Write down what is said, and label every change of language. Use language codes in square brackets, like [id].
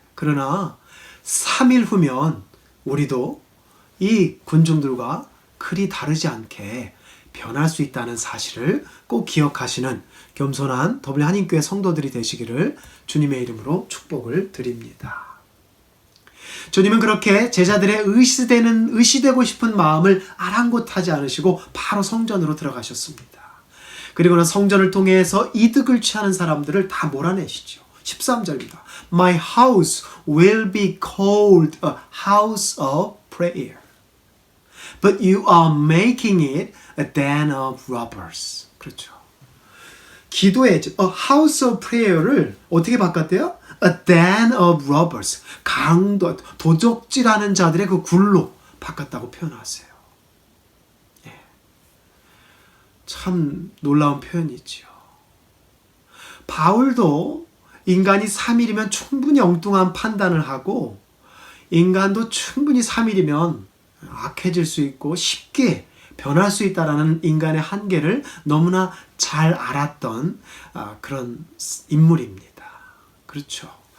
[ko] 그러나 3일 후면 우리도 이 군중들과 그리 다르지 않게 변할 수 있다는 사실을 꼭 기억하시는 겸손한 더블유 한인교회 성도들이 되시기를 주님의 이름으로 축복을 드립니다. 주님은 그렇게 제자들의 의시되고 싶은 마음을 아랑곳하지 않으시고 바로 성전으로 들어가셨습니다. 그리고는 성전을 통해서 이득을 취하는 사람들을 다 몰아내시죠. 13절입니다. [en] My house will be called a house of prayer, but you are making it a den of robbers. [ko] 그렇죠. 기도의 집, [en] a house of prayer [ko] 를 어떻게 바꿨대요? [en] A den of robbers. [ko] 도적질하는 자들의 그 굴로 바꿨다고 표현하세요. 예. 참 놀라운 표현이지요. 바울도 인간이 3일이면 충분히 엉뚱한 판단을 하고 인간도 충분히 3일이면 악해질 수 있고 쉽게 변할 수 있다는 인간의 한계를 너무나 잘 알았던 그런 인물입니다. 그렇죠.